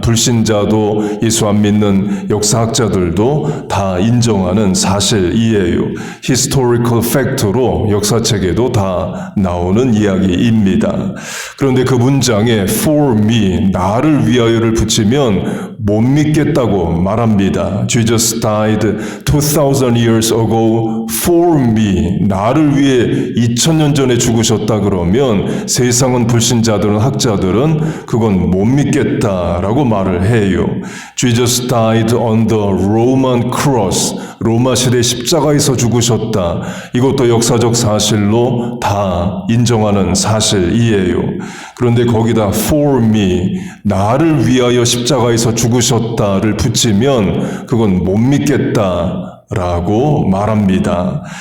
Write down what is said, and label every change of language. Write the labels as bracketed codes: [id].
[ko] 불신자도 예수 안 믿는 역사학자들도 다 인정하는 사실이에요. historical fact로 역사책에도 다 나오는 이야기입니다. 그런데 그 문장에 [en] for me, [ko] 나를 위하여를 붙이면 못 믿겠다고 말합니다. [en] Jesus died 2,000 years ago for me. [ko] 나를 위해 2000년 전에 죽으셨다 그러면 세상은 불신자들은 학자들은 그건 못 믿겠다라고 말을 해요. [en] Jesus died on the Roman cross. [ko] 로마 시대 십자가에서 죽으셨다. 이것도 역사적 사실로 다 인정하는 사실이에요. 그런데 거기다 [en] for me, [ko] 나를 위하여 십자가에서 죽으셨다를 붙이면 그건 못 믿겠다 라고 말합니다.